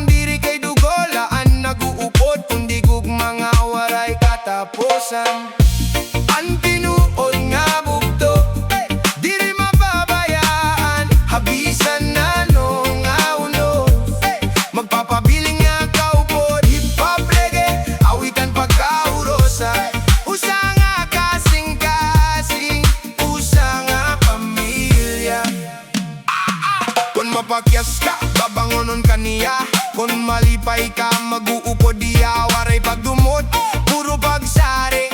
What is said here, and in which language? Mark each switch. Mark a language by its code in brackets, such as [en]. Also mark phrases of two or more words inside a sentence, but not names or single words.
[war] Diri kay dugolaan nag-uupod, kundi gugmang nga waray katapusan. Ang tinuod nga bugto, diri mababayaan, habisan na nung aunos. Magpapabiling nga kaupod, [en] hip-hop, reggae, [war] awitan pagka-urusa. Usa nga kasing-kasing, usa nga pamilya. Kung mapakyas ka, babangonon ka niya. Kung malipay ka, mag-uupod diya. Waray pagdumot, puro pagsari.